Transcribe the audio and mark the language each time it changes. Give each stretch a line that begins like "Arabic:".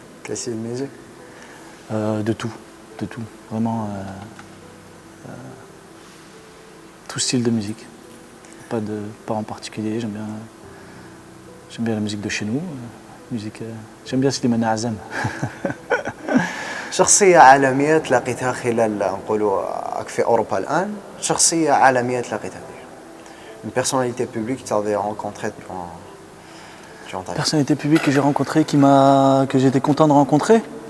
French: Quel style de musique? De tout. Vraiment, tout style de musique. Pas en particulier. J'aime bien la musique de chez nous. J'aime bien Slimane Azam.
Arabic: شخصية عالمية تلاقيتها خلال نقولوا في أوروبا الآن، شخصية عالمية تلاقيتها فيها.
French: Une personnalité publique que tu avais rencontrée durant ta vie. Personnalité publique que j'ai rencontrée, que j'étais content de rencontrer.